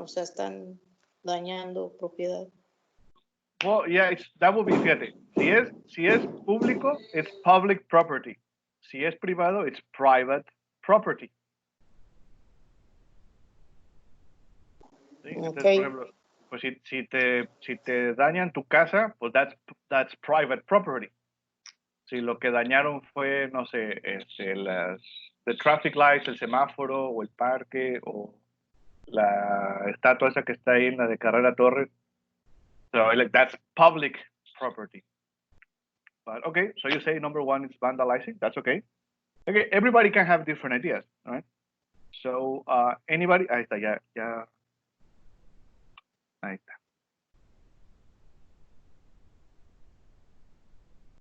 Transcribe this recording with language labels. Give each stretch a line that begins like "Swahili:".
Spanish: O sea, están dañando propiedad.
English: Well, yeah, that would be,
Spanish: fíjate, si es público,
English: it's public property.
Spanish: Si es privado,
English: it's private property.
Spanish: ¿Sí? Entonces,
English: Okay.
Spanish: por ejemplo, pues si te dañan tu casa, pues
English: that's private property.
Spanish: Si lo que dañaron fue, no sé,
English: the traffic lights,
Spanish: el semáforo, o el parque, o la estatua esa que está ahí en la de Carrera Torres.
English: So like that's public property. But okay, so you say number 1 is vandalizing. That's okay. Okay, everybody can have different ideas, right? So anybody,
Spanish: ahí está, ya, ahí está.